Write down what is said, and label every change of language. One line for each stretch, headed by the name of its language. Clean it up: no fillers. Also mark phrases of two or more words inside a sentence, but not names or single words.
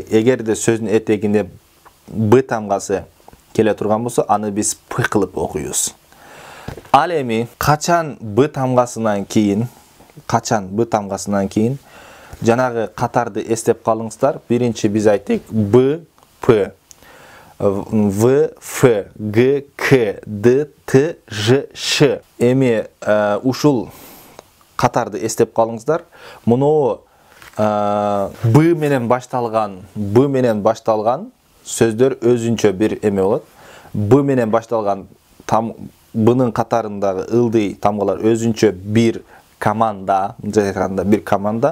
Kyrgyz: Эгерде сөздүн этегинде б тамгасы келе турган болсо, аны биз п кылып окуйбуз. Ал эми качан б тамгасынан кийин, жанагы катарды эстеп калыңыздар. Биринчи биз айттык б, п, в, ф, г, к, д, т, ж, ш. Эми ушул катарды эстеп калыңыздар. Муну б менен башталган сөздөр өзүнчө бир эме болот. Б менен башталган бнын катарындагы ылдый тамгалар өзүнчө бир команда, бир команда.